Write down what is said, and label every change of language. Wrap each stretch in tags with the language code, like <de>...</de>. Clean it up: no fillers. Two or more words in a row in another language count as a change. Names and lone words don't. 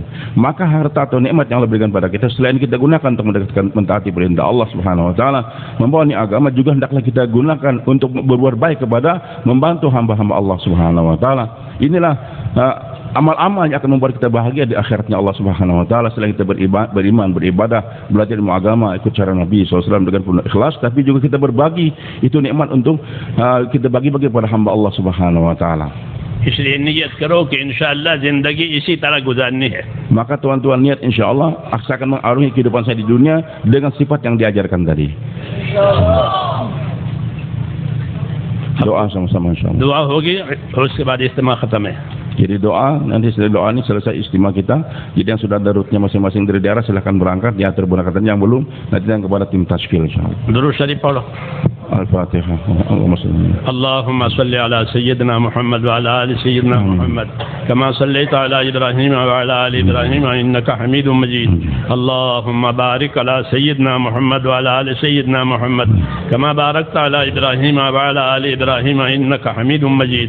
<ms>Maka harta atau nikmat yang Allah berikan kepada kita, selain kita gunakan untuk mentaati perintah Allah</ms> <ar>سبحانه وتعالى,</ar> <ms>membawa ini agama, juga hendaklah kita gunakan untuk berbuat baik kepada membantu hamba-hamba Allah</ms> <ar>سبحانه وتعالى.</ar> <ms>Inilah amal-amal yang akan membuat kita bahagia di akhiratnya Allah</ms> <ar>سبحانه وتعالى.</ar> <ms>Selain kita beriman, beribadah, belajar ilmu agama, ikut cara Nabi SAW dengan penuh ikhlas, tapi juga kita berbagi itu nikmat untuk kita bagi-bagi kepada hamba Allah</ms> <ar>سبحانه وتعالى.</ar> <hi>इसलिए नियत करो कि इंशाअल्लाह ज़िंदगी इसी तरह गुजारनी है।</hi> <ms>Maka tuan-tuan niat insyaallah akan mengarungi kehidupan saya di dunia dengan sifat yang diajarkan tadi. Doa sama-sama insyaallah.</ms> <hi>दुआ होगी और उसके बाद इज्तिमा खत्म है।</hi> <ms>Jadi doa, nanti setelah doa ini selesai istimewa kita. Jadi yang sudah ada rutenya masing-masing dari daerah silahkan berangkat, diatur berangkatan, yang belum nanti yang kepada tim tashkil insyaallah.</ms> <hi>दुरूद शरीफ पढ़ो।</hi> <ar>الفاتحة. اللهم صل على سيدنا محمد وعلى آل سيدنا محمد كما صليت على إبراهيم وعلى آل إبراهيم إنك حميد مجيد. اللهم بارك على سيدنا محمد وعلى آل سيدنا محمد كما باركت على إبراهيم وعلى آل إبراهيم إنك حميد مجيد.</ar>